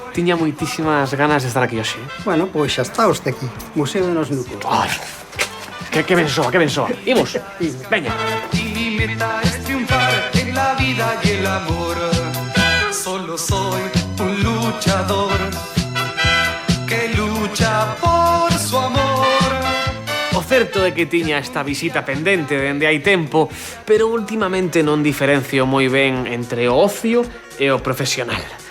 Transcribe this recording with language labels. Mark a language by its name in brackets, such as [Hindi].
[Galician] Tiña moitísimas ganas de estar aquí hoxe. Bueno, pois xa está usted aquí. [Spanish] Museo de los Nucos. [Galician] Ay, que ben soa. Imos. Veña. [Spanish] Y mi meta es triunfar en la vida y el amor. Solo soy un luchador que lucha por su amor. [Galician] O certo é que tiña esta visita pendente dende hai tempo, pero últimamente non diferencio moi ben entre o ocio e o profesional.